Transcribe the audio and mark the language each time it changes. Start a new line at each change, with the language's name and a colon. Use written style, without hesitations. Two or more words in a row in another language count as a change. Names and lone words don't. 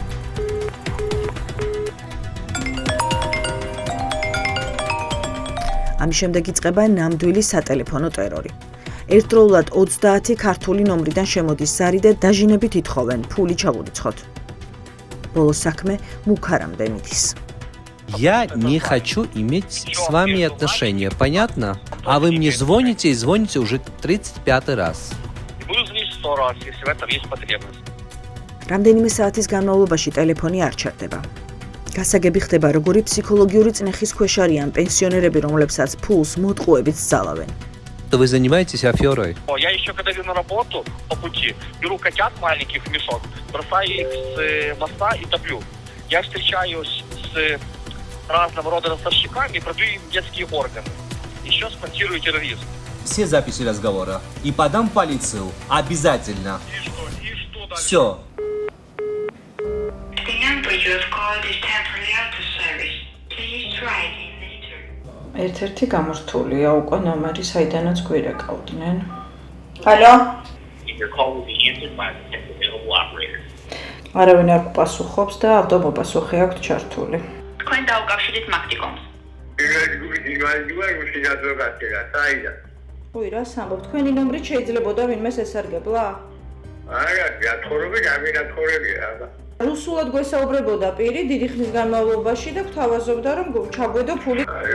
Georgian: ამის შემდეგ იწყება ნამდვილი სატელეფონო ტერორი. ერთდროულად 30 ქართული ნომრიდან შემოდის ზარი და დაჟინებით ითხოვენ ფული ჩაგურიცხოთ. ბოლოს საქმე მუქარამდე მიდის.
Russian: Я не хочу иметь с вами отношения, понятно? А вы мне звоните и звоните уже 35-й раз. Буду звонить 100 раз, если в этом есть потребность.
Georgian: რამდენიმე საათის განმავლობაში ტელეფონი არ ჩერდება. გასაგები ხდება, როგორი ფსიქოლოგიური წნეხის ქვეშ არიან пенсионерები, რომლებსაც ფულს მოტყუებით სძალავენ.
Russian: Вы занимаетесь аферой. Я еще когда иду на работу по пути, беру котят маленьких в мешок, бросаю их с моста и топлю. Я встречаюсь с разного рода ростовщиками и продаю им детские органы. Еще спонсирую терроризм. Все записи разговора. И подам в полицию. Обязательно. И что дальше? Все.
English: The number you have called is temporarily out of service. Please try again later.
Georgian: ერთ-ერთი გამორთულია უკვე ნომერი, საიდანაც გვირეკავდნენ. ჰალო?
English: Your call will be answered by the next available operator.
Georgian: არავინ არ გპასუხობს და ავტომობილსუხი აქვს ჩართული. თქვენ დაუკავშირეთ მაქტიკომს. უი, რა სამბობ, თქვენი ნომრით შეიძლებოდა ვინმეს ესარგებლა? რუსულად გვესაუბრებოდა პირი დიდი ხნის განმავლობაში და გვთავაზობდა რომ ჩაგვედო ფული.